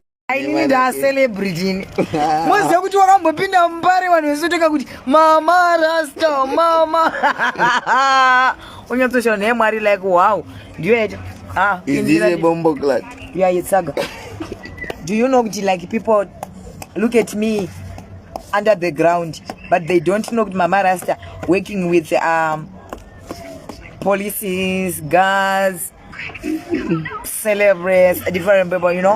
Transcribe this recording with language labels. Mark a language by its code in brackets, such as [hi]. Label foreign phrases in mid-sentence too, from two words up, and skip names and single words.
[sn] Ini nda celebrity. Moze kuti wakambopinda mumbare vanhu vesotoka kuti mama rasta mama. Unyatosha neMwari [en] like wow. [sn] Ndiyo eti. [en] Is this a bombo clat? Yeah, it's saga. Do you know like people look at me under the ground, but they don't know Mama Rasta working with policies, guards, celebrities, different people, you know.